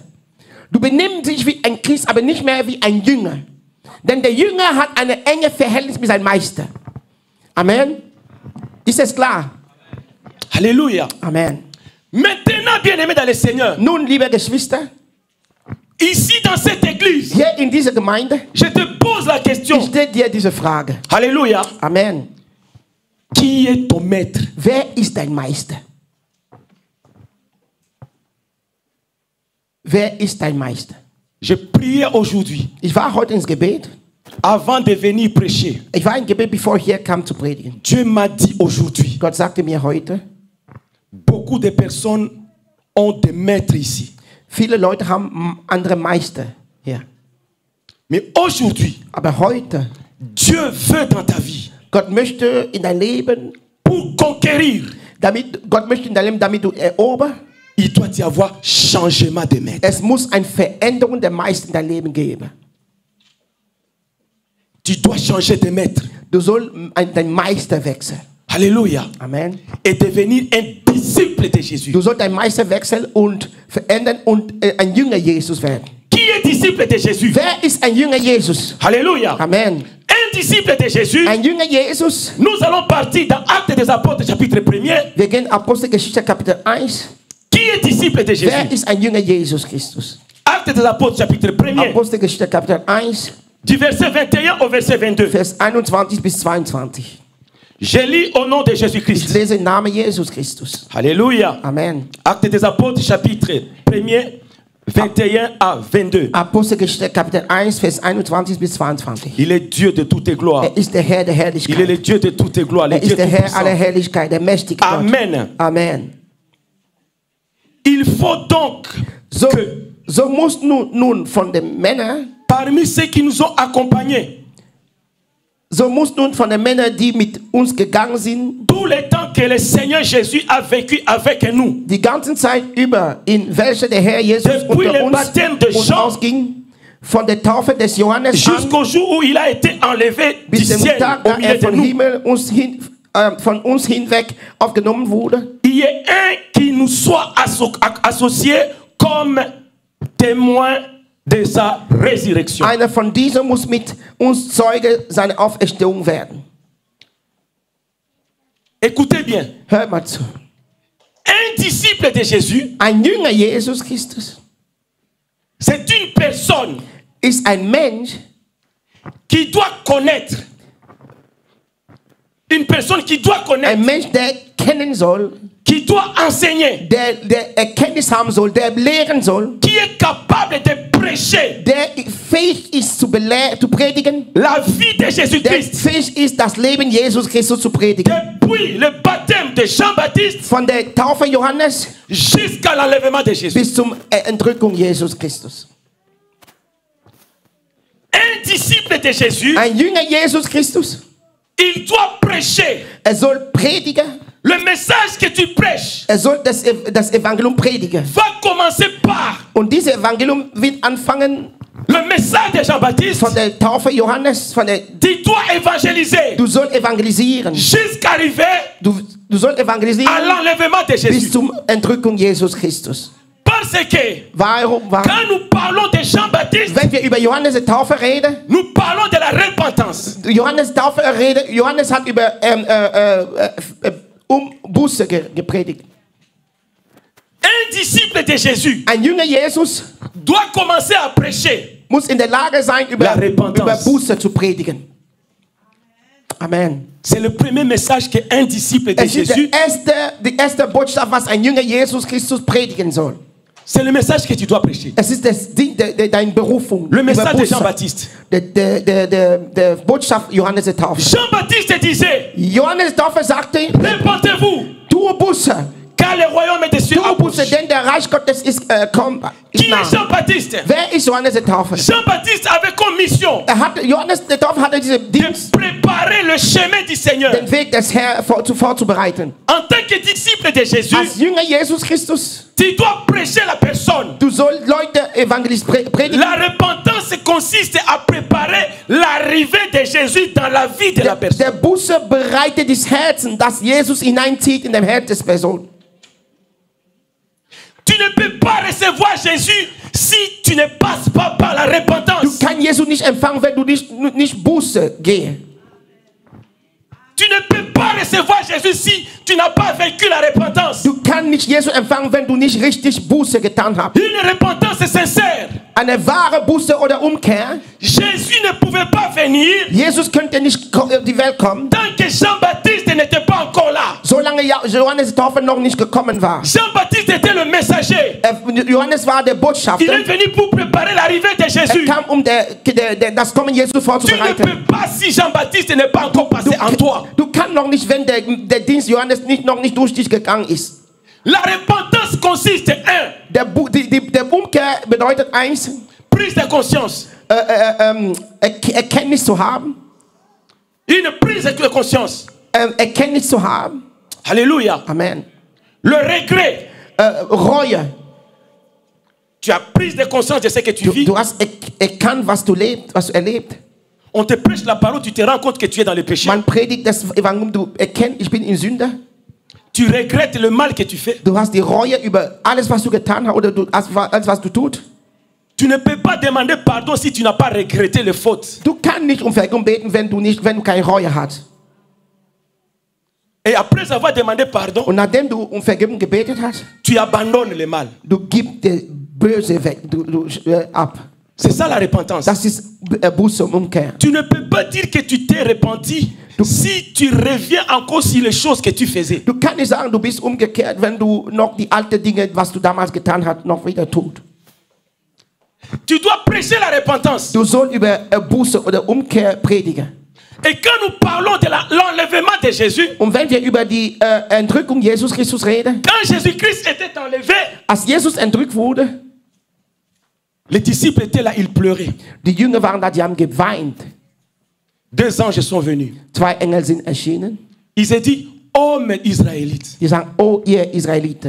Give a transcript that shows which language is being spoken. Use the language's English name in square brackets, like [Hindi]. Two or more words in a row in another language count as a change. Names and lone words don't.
[German] Du benimmst dich wie ein Christ, aber nicht mehr wie ein Jünger. Denn der Jünger hat ein enges Verhältnis mit seinem Meister. Amen. Ist es klar? [French] Alléluia. [German] Amen. [French] Maintenant, bien-aimés dans le Seigneur, [German] Nun, liebe Geschwister, [French] ici dans cette église, [German] hier in dieser Gemeinde, [French] je te pose la question. [German] ich stelle dir diese Frage. [French] Alléluia. [German] Amen. [French] Qui est ton maître? [German] Wer ist dein Meister? Wer ist dein Meister? [French] Je priais aujourd'hui, [German] Ich war heute ins Gebet. [French] avant de venir prêcher. [German] Ich war im Gebet, bevor ich hier kam zu predigen. [French] Dieu m'a dit aujourd'hui, [German] Gott sagte mir heute, [French] beaucoup de personnes ont des maîtres ici. [German] viele Leute haben andere Meister hier. [French] Mais aujourd'hui, [German] Aber heute, [French] Dieu veut dans ta vie, [German] Gott möchte in dein Leben, [French] pour conquérir, [German] Gott möchte in dein Leben, damit du eroberst. [French] il doit y avoir changement de maître. [German] Es muss eine Veränderung der Meister in dein Leben geben. [French] Tu dois changer de maître. [German] Du sollst dein Meister wechseln. [French] Alléluia. [German] Amen. [French] Et devenir un disciple de Jésus. [German] Du sollst deinen Meister wechseln und verändern und ein Jünger Jesus werden. [French] Qui est disciple de Jésus? [German] Wer ist ein Jünger Jesus? [French] Alléluia. [German] Amen. [French] Un disciple de Jésus. [German] Ein Jünger Jesus. [French] Nous allons partir dans Actes des Apôtres, chapitre 1er. [German] Wir gehen Apostelgeschichte Kapitel 1. [French] Qui est disciple de [German] Wer [French] Jésus? [German] ist ein Jünger Jesus Christus? [French] Actes des Apôtres, chapitre 1er. [German] Apostelgeschichte Kapitel 1, [French] Du verset 21 au verset 22. [German] Vers 21 bis 22. [French] Je lis au nom de [German] Ich [French] Jésus-Christ. [German] lese im Namen Jesus Christus. [French] Alléluia. [German] Amen. [French] Actes des Apôtres, chapitre 1er, 21 à 22. [German] Apostelgeschichte Kapitel 1, Vers 21 bis 22. [French] Il est Dieu de toutes gloires. [German] Er ist der Herr der [French] Il est [German] Herrlichkeit. [French] le Dieu de toutes gloires. Le [German] Er [French] Dieu [German] ist der Herr aller [French] tout-puissant. [German] Herrlichkeit, der mächtige Gott. Amen. Amen. [French] Il faut donc [German] So, [French] que [German] so muss nun von den Männern, [French] parmi ceux qui nous ont accompagnés, [German] so muss nun von den Männern, die mit uns gegangen sind, [French] tout le temps que le Seigneur Jésus a vécu avec nous, [German] die ganze Zeit über, in welcher der Herr Jesus [French] Depuis [German] unter [French] le [German] uns [French] baptême de [German] und [French] Jean, [German] ausging, von der Taufe des Johannes an, [French] jusqu'au jour où il a été enlevé du [German] bis zum [French] ciel [German] Tag, [French] au [German] da [French] milieu [German] er [French] de [German] vom [French] nous. [German] Himmel von uns hinweg aufgenommen wurde. [French] Il y ait un qui nous soit associé comme témoin de sa résurrection. [German] Einer von diesen muss mit uns Zeuge seiner Auferstehung werden. [French] Écoutez bien, [German] Hört mal zu. [French] un disciple de Jésus, [German] Ein Jünger Jesus Christus [French] c'est une personne [German] ist ein Mensch, [French] qui doit connaître. Une personne qui doit [German] ein [French] connaître, [German] Mensch, der kennen soll, [French] qui doit enseigner, [German] der Erkenntnis haben soll, der lehren soll, [French] qui est capable de prêcher [German] der fähig ist zu predigen, [French] la vie de [German] der [French] Jésus-Christ. [German] fähig ist, das Leben Jesus Christus zu predigen. [French] Depuis le baptême de Jean-Baptiste [German] Von der Taufe Johannes [French] jusqu'à l'enlèvement de Jésus. [German] bis zur Entrückung Jesus Christus. [French] Un disciple de Jésus, [German] Ein Jünger Jesus Christus, [French] il doit prêcher. [German] soll predigen, [French] Le message que tu prêches [German] soll das Evangelium predigen. [French] va commencer par [German] Und dieses Evangelium wird anfangen [French] le message de Jean-Baptiste. [German] von der Taufe Johannes, [French] Tu dois évangéliser [German] du sollst evangelisieren. [French] jusqu'à arriver [German] Du sollst evangelisieren [French] à l'enlèvement de [German] bis [French] Jésus. [German] zur Entrückung Jesus Christus. [French] Parce que [German] Warum? [French] quand nous parlons de Jean-Baptiste, [German] Wenn wir über Johannes die Taufe reden, [French] nous parlons de la repentance. [German] Johannes Taufe reden, Johannes hat über Buße gepredigt. [French] Un disciple de Jésus [German] Ein Jünger Jesus [French] doit commencer à prêcher [German] muss in der Lage sein, [French] La [German] über [French] Repentance. [German] Buße zu predigen. Amen. [French] C'est le premier message qu'un disciple de [German] Es ist [French] Jésus, [German] die erste Botschaft, was ein Jünger Jesus Christus predigen soll. [French] c'est le message que tu dois prêcher. [German] Es ist das Ding, deine Berufung. [French] Le [German] über [French] message de [German] Buße. [French] Jean-Baptiste. [German] Der Botschaft Johannes der Taufe. [French] Jean-Baptiste disait, [German] Johannes Taufe sagte, [French] répentez-vous, [German] tue Buße. [French] car le royaume des cieux [German] Tue Buße, [French] approche. [German] denn der Reich Gottes ist [French] Qui [German] nah. [French] est Jean-Baptiste? [German] Wer ist Johannes der Taufe? [French] Jean-Baptiste avait comme mission [German] Johannes der Taufe hatte diese Dienst, [French] de préparer le chemin du Seigneur. [German] den Weg des Herrn vorzubereiten. [French] En tant que disciple de Jésus, [German] Als Jünger Jesus Christus, [French] tu dois prêcher la personne. [German] du sollst Leute predigen. [French] La repentance consiste à préparer l'arrivée de Jésus dans la vie de la personne. [German] Der Buße bereitet das Herzen, das Jesus hineinzieht in dem Herz des Person. [French] Tu ne peux pas recevoir Jésus si tu ne passes pas par la [German] Du [French] repentance. [German] kannst Jesus nicht empfangen, wenn du nicht Buße gehst. [French] Tu ne peux pas pas recevoir Jésus si tu n'as pas vécu la repentance. [German] Du kannst nicht Jesus empfangen, wenn du nicht richtig Buße getan hast. [French] Une repentance sincère. [German] Eine wahre Buße oder Umkehr. [French] Jésus ne pouvait pas venir [German] Jesus könnte nicht in die Welt kommen, [French] tant que Jean-Baptiste n'était pas encore là. [German] solange Johannes Täufer noch nicht gekommen war. [French] Jean-Baptiste était le messager. [German] Johannes war der [French] Il [German] Botschafter. [French] est venu pour préparer l'arrivée de Jésus. [German] Kam, das Kommen Jesu [French] Tu ne [German] vorzubereiten. [French] peux pas si Jean-Baptiste n'est pas encore passé en toi. [German] Du kannst noch nicht, wenn der Dienst Johannes noch nicht durch dich gegangen ist. [French] La repentance consiste en [German] Der Umkehr bedeutet eins, [French] prise de conscience. [German] Erkenntnis zu haben. [French] Une prise de conscience. [German] Erkenntnis zu haben. [French] Alléluia. [German] Amen. [French] Le regret. [German] Reue. [French] Tu as prise de conscience de ce que tu vis. [German] Du hast erkannt, was du erlebt. [French] On te prêche la parole, tu te rends compte que tu es dans le péché. [German] Man predigt das Evangelium, du erkennst, ich bin in Sünde. [French] Tu regrettes le mal que tu fais. [German] Du hast die Reue über alles, was du getan hast oder alles, was du tust. [French] Tu ne peux pas demander pardon si tu n'as pas regretté les fautes. [German] Du kannst nicht um Vergebung beten, wenn du keine Reue hast. [French] Et après avoir demandé pardon, [German] Und nachdem du um Vergebung gebetet hast, [French] tu abandonnes le mal. [German] du gibst das Böse weg, ab. [French] C'est ça la repentance. [German] Das ist Buße und Umkehr. [French] Tu ne peux pas dire que tu t'es repenti si tu reviens encore sur les choses que tu faisais. [German] Du kannst nicht sagen, du bist umgekehrt, wenn du noch die alten Dinge, was du damals getan hast, noch wieder tust. [French] Tu dois prêcher la repentance. [German] Du sollst über Buße oder Umkehr predigen. [French] Et quand nous parlons de l'enlèvement de Jésus, [German] Und wenn wir über die Entrückung Jesus Christus reden, [French] quand Jésus-Christ était enlevé, [German] als Jesus entrückt wurde, [French] les disciples étaient là, ils pleuraient. [German] die Jünger waren da, die haben geweint. [French] 2 anges sont venus. [German] 2 Engel sind erschienen. [French] Ils ont dit, hommes israélites, [German] Die sagen, oh ihr Israeliten,